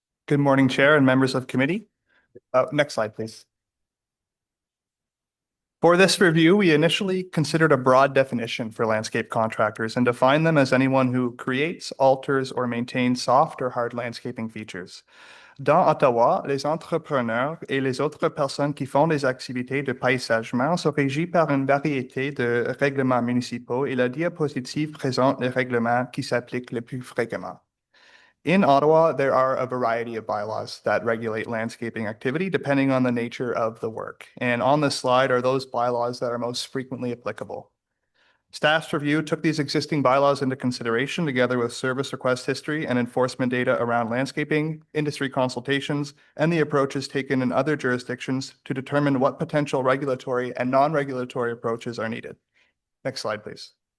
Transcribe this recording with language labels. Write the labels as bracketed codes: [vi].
[en] Good morning, Chair and members of committee. Next slide, please. For this review, we initially considered a broad definition for landscape contractors and defined them as anyone who creates, alters, or maintains soft or hard landscaping features. [fr] Dans Ottawa, les entrepreneurs et les autres personnes qui font des activités de paysagement sont régis par une variété de règlements municipaux et la diapositive présente les règlements qui s'appliquent le plus fréquemment. [en] In Ottawa, there are a variety of bylaws that regulate landscaping activity depending on the nature of the work. And on this slide are those bylaws that are most frequently applicable. Staff's review took these existing bylaws into consideration together with service request history and enforcement data around landscaping, industry consultations, and the approaches taken in other jurisdictions to determine what potential regulatory and non-regulatory approaches are needed. Next slide, please.